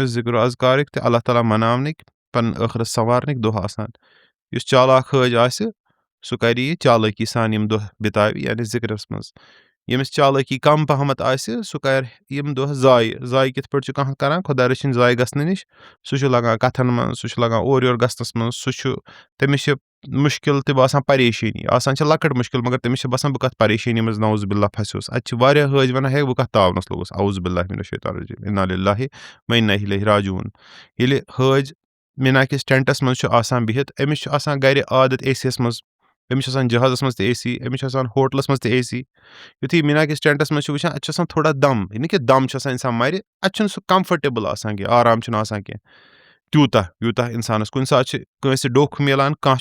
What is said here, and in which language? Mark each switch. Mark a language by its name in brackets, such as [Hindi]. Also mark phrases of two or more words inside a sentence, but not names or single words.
[Kashmiri] أمِس ذِکرو اذکارٕکۍ تہٕ اللہ تعالیٰ مناونٕکۍ پنُن ٲخرت سنوارنٕکۍ دۄہ آسان یُس چالاک حٲج آسہِ سُہ کرِ یہِ چالٲکی سان یِم دۄہ بِتاوِ یعنی ذِکرس منٛز ییٚمِس چالٲکی کم پہمتھ آسہِ سُہ کرِ یِم دۄہ ضایہِ کِتھ پٲٹھۍ چھُ کانٛہہ کران خۄدا رٔچھِنۍ ضایہِ گژھنہٕ نِش سُہ چھُ لگان کتھن منٛز سُہ چھُ لگان اورٕ یورٕ گژھنس منٛز سُہ چھُ تٔمِس چھِ مُشکِل تہِ باسان پریشٲنی آسان چھِ لۄکٕٹ مُشکِل مگر تٔمِس چھِ باسان بہٕ کتھ پریشٲنی منٛز [Arabic] نعوذ باللہ [Kashmiri] پھسیوس اتہِ چھِ واریاہ حٲج ونان ہے بہٕ کتھ تاونس لوٚگُس [Arabic] اعوذ باللہ من الشیطان الرجیم انا للہ و انا الیہ راجعون [Kashmiri] ییٚلہِ حٲج مِنہ کِس ٹٮ۪نٹس منٛز چھُ آسان بِہِتھ أمِس چھُ آسان گرِ عادت اے سی یس منٛز أمِس چھُ آسان جہازس منٛز تہِ اے سی أمِس چھُ آسان ہوٹلس منٛز تہِ اے سی یُتھُے مِنہ کِس ٹٮ۪نٹس منٛز چھُ وٕچھان اَتہِ چھُ آسان تھوڑا دم یہِ نہٕ کہِ دم چھُ آسان انسان مرِ اَتہِ چھُنہٕ سُہ کمفٲٹیبٕل آسان کینٛہہ آرام چھُنہٕ آسان کینٛہہ تیوٗتاہ یوٗتاہ انسانس کُنہِ ساتہٕ چھِ کٲنٛسہِ ڈوٚکھ مِلان کانٛہہ